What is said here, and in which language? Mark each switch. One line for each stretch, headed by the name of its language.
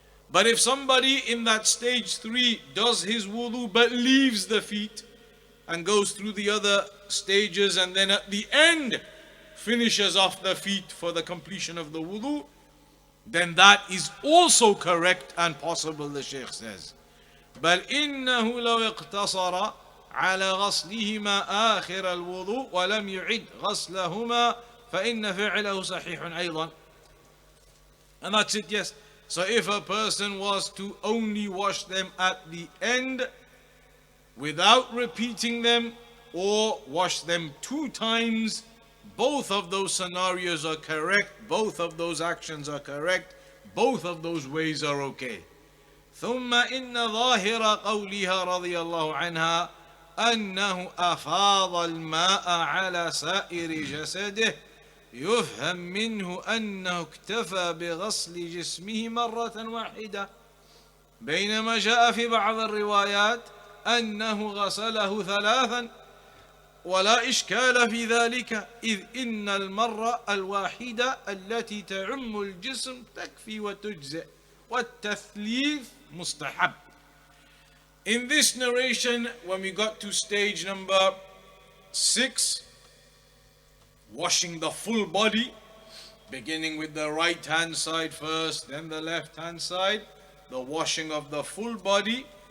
English: But if somebody in that stage 3 does his wudu but leaves the feet and goes through the other stages, and then at the end finishes off the feet for the completion of the wudu, then that is also correct and possible, the Shaykh says.
Arabic: بل إنه لو اقتصر على غسلهما آخر الوضوء ولم يعد غسلهما فإن فعله صحيح أيضا.
English: And that's it, yes. So if a person was to only wash them at the end without repeating them, or wash them 2 times, both of those scenarios are correct, both of those actions are correct, both of those ways are okay.
Arabic: ثم إن ظاهر قولها رضي الله عنها أنه أفاض الماء على سائر جسده يفهم منه أنه اكتفى بغسل جسمه مرة واحدة، بينما جاء في بعض الروايات أنه غسله 3 ولا إشكال في ذلك، إذ إن المرة الواحدة التي تعم الجسم تكفي وتجزئ والتثليث مستحب.
English: In this narration, when we got to stage number 6, washing the full body, beginning with the right hand side first, then the left hand side, the washing of the full body.